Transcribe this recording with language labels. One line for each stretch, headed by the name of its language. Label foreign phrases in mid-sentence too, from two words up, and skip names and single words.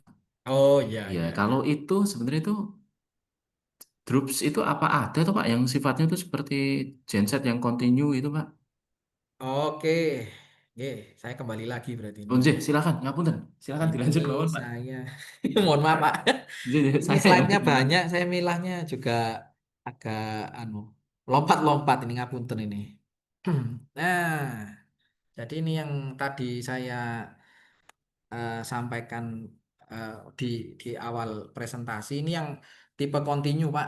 Indonesian: Oh iya Ya, iya kalau iya. itu sebenarnya itu Droops itu apa ada tuh Pak yang sifatnya itu seperti genset yang continue itu Pak? Oke. Saya kembali lagi berarti ini.
Javanese: Oh, Nggih, silakan, ngapunten.
Indonesian: Silakan Ini dilanjut mawon Pak. saya mohon maaf Pak.
Javanese: Nggih, nggih,
Indonesian: Ini saya yang slide-nya banyak, saya milahnya juga agak anu lompat-lompat ini ngapunten ini. Nah, jadi ini yang tadi saya sampaikan eh, di di awal presentasi ini yang tipe continue Pak.